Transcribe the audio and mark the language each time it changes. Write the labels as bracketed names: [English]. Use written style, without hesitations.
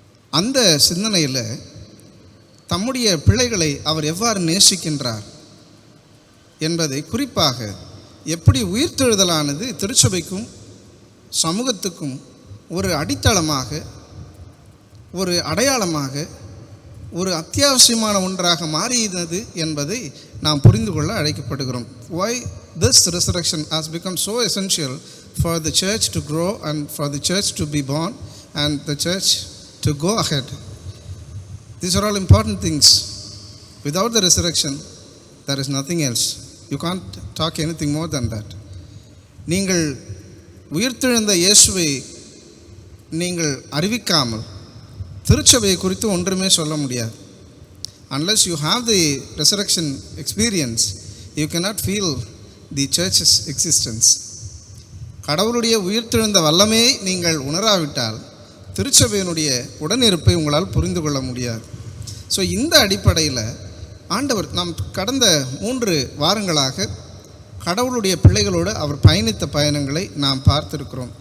[Tamil] அந்த சிந்தனையில் தம்முடைய பிள்ளைகளை அவர் எவ்வாறு நேசிக்கின்றார் என்பதை, குறிப்பாக எப்படி உயிர்த்தெழுதலானது திருச்சபைக்கும் சமூகத்துக்கும் ஒரு அடித்தளமாக, ஒரு அடையாளமாக, ஒரு அத்தியாவசியமான ஒன்றாக மாறியது என்பதை நாம் புரிந்து கொள்ள அழைக்கப்படுகிறோம். [English] Why this resurrection has become so essential for the church to grow and for the church to be born and the church to go ahead. These are all important things. Without the resurrection, there is nothing else. You can't talk anything more than that. [Tamil] நீங்கள் உயிர்த்தெழுந்த இயேசுவை நீங்கள் அறிவிக்காமல் திருச்சபையை குறித்து ஒன்றுமே சொல்ல முடியாது. [English] Unless you have the resurrection experience, you cannot feel the church's existence. [Tamil] கடவுளுடைய உயிர்த்தெழுந்த வல்லமையை நீங்கள் உணராவிட்டால் திருச்சபையினுடைய உடனிருப்பை உங்களால் புரிந்து கொள்ள முடியாது. ஸோ இந்த அடிப்படையில் ஆண்டவர் நாம் கடந்த 3 வாரங்களாக கடவுளுடைய பிள்ளைகளோடு அவர் பயணித்த பயணங்களை நாம் பார்த்திருக்கிறோம்.